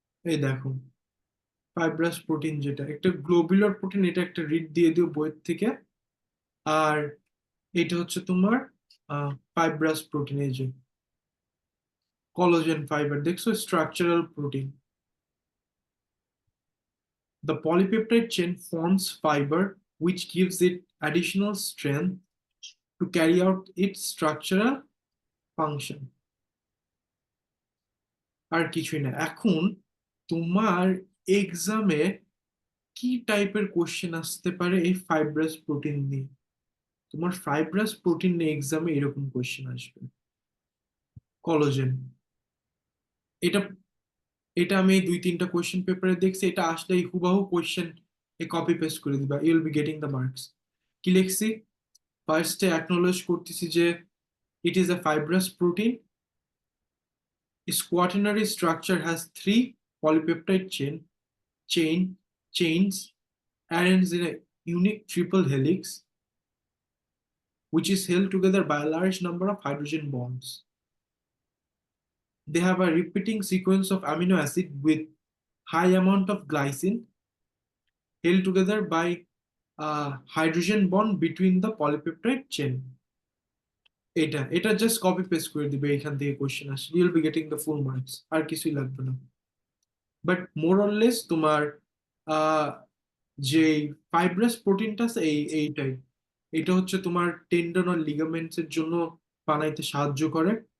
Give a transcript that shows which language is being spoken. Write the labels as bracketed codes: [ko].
[bn] এই দেখো, fibrous protein যেটা একটা গ্লোবুলার প্রোটিন, এটা একটা রিড দিয়ে দিও বইয়ের থেকে। আর এটা হচ্ছে তোমার ফাইব্রাস প্রোটিন, এই যে কোলাজেন ফাইবার, দেখছো structural protein. [en] The polypeptide chain forms fiber, which gives it additional strength to carry out its structural function. [bn] আর কিছুই না। এখন তোমার এক্সামে কি টাইপের কোশ্চেন আসতে পারে এই ফাইব্রাস প্রোটিন নিয়ে? তোমার ফাইব্রাস প্রোটিন নিয়ে এক্সামে এরকম কোশ্চেন আসবে, কোলাজেন। এটা এটা আমি এই 2-3টা কোশ্চেন পেপারে দেখছি, এটা আসলেই হুবাহু কোশ্চেন এ কপি পেস্ট করে দিবা, [en] You will be getting the marks. [bn] কি লিখছি? ফার্স্টে অ্যাকনোলেজ করতেছি যে [en] it is a fibrous protein. Its quaternary structure has three polypeptide chains arranged in a unique triple helix, which is held together by a large number of hydrogen bonds. They have a repeating sequence of amino acid with high amount of glycine held together by a hydrogen bond between the polypeptide chain. [bn] এটা এটা just copy paste করে দিবে, এখান থেকে question আসলে [en] you'll be getting the full marks, [bn] আর কিছুই লাগবে না। বাট মোর অর লেস তোমার আহ, যে ফাইব্রাস প্রোটিনটা আছে এইটাই, এটা হচ্ছে তোমার টেন্ডন আর লিগামেন্টস এর জন্য বানাইতে সাহায্য করে।